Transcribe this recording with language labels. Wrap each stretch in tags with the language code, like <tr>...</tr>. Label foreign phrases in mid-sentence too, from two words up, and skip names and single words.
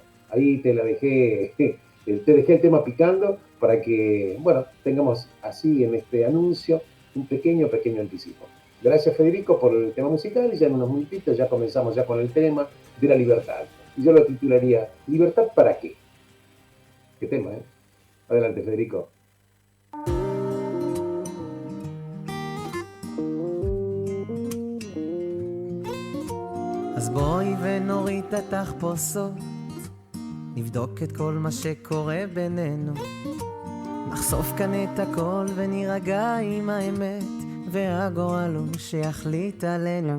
<es>Ahí te dejé el tema picando para que, bueno, tengamos así en este anuncio un pequeño anticipo. Gracias, Federico, por el tema musical y ya en unos minutitos ya comenzamos ya con el tema de la libertad. Y yo lo titularía ¿Libertad para qué? ¿Qué tema, eh? Adelante, Federico.</es> <he>אז בואי ונוריד את התחפושות, נבדוק את כל מה שקורה בינינו, נחשוף כאן את הכל ונירגע עם האמת, והגורל הוא שיחליט עלינו.</he>